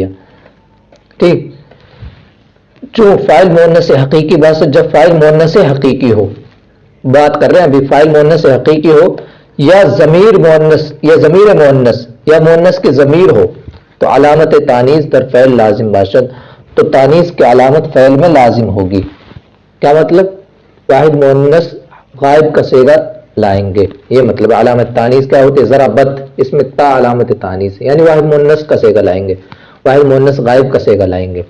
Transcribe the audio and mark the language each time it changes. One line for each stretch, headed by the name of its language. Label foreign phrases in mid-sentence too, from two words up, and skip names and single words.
Urdu: ٹھیک، جو فاعل مؤنث حقیقی بات سے، جب فاعل مؤنث حقیقی ہو، بات کر رہے ہیں ابھی، فاعل مؤنث حقیقی ہو یا ضمیر مؤنث یا ضمیر مؤنث یا مؤنث کی ضمیر ہو تو
Persian: علامت تانیث در فعل لازم باشد.
Urdu: تو تانیث کی علامت فعل میں لازم ہوگی. کیا مطلب؟ واحد مؤنث غائب کا صیغہ لائیں گے، یہ مطلب. علامت تانیث کیا ہوتی ہے؟ ذرا بت، اس میں تا علامت تانیث ہے، یعنی واحد مؤنث کا صیغہ لائیں گے، واحد مؤنث غائب کا صیغہ لائیں گے.